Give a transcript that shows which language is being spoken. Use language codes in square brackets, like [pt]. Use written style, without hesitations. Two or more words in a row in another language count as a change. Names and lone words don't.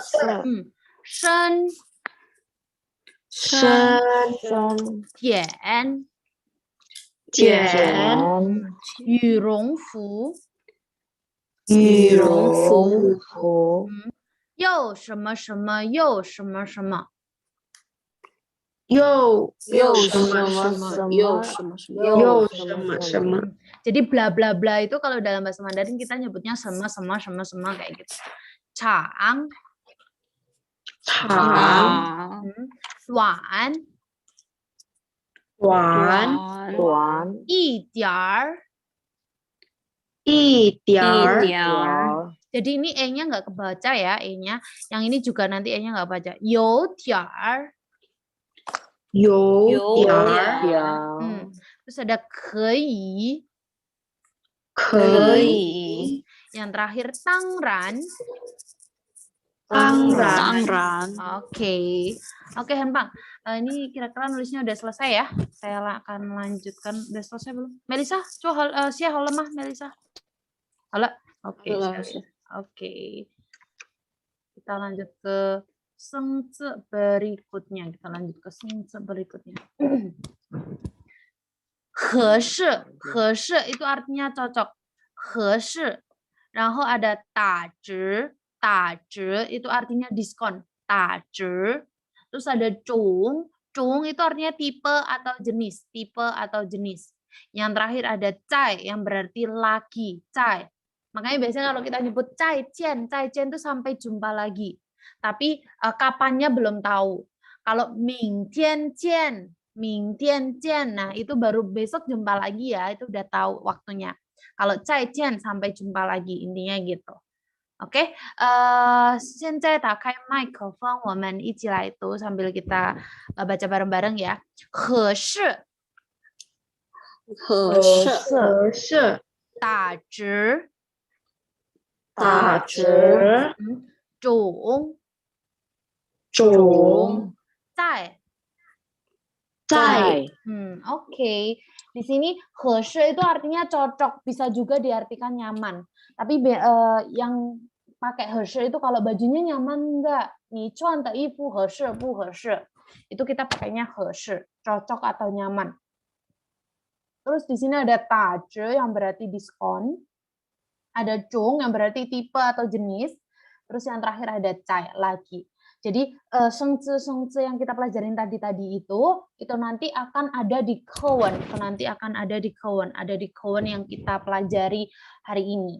[zh] 深，浅，羽绒服，又什么什么又什么什么。又什么。 [id] Jadi bla bla bla itu kalau dalam bahasa Mandarin kita nyebutnya sama kayak gitu. [zh] Chang, 短，一点儿。 [id] Jadi ini e-nya nggak kebaca ya, e-nya. Yang ini juga nanti e-nya nggak baca. [zh] 有点儿。 [id] Terus ada 可以， yang terakhir 当然。 Oke, Hanpang. Ini kira-kira nulisnya udah selesai ya. Saya akan melanjutkan. Udah selesai belum? Melisa, coba halo lemah Melisa. Halo. Oke. Kita lanjut ke 生字 berikutnya. Kita lanjut ke 生字 berikutnya. 合适 itu artinya cocok. [zh] 合适. 然后 [id] ada 打折 itu artinya diskon. [zh] 打折. [id] Terus ada 种 itu artinya tipe atau jenis. Yang terakhir ada 在 yang berarti lagi. [zh] 在. [id] Makanya biasanya kalau kita nyebut 再见 itu sampai jumpa lagi. Tapi kapannya belum tahu. Kalau 明天见, nah itu baru besok jumpa lagi ya, itu udah tahu waktunya. Kalau 再见 sampai jumpa lagi, intinya gitu. Oke, [zh] 现在打开麦克风，我们一起来读 [id] sambil kita baca bareng-bareng ya. [zh] 合适，打折，种，在。Oke. [id] Di sini 合适 itu artinya cocok, bisa juga diartikan nyaman. Tapi yang pakai 合适 itu kalau bajunya nyaman enggak? [zh] 你穿的衣服合适不合适? [id] Itu kita pakainya 合适, cocok atau nyaman. Terus di sini ada 打折 yang berarti diskon. Ada 种 yang berarti tipe atau jenis. Terus yang terakhir ada 在 lagi. Jadi 生字 yang kita pelajarin tadi itu nanti akan ada di kawan, ada di kawan yang kita pelajari hari ini.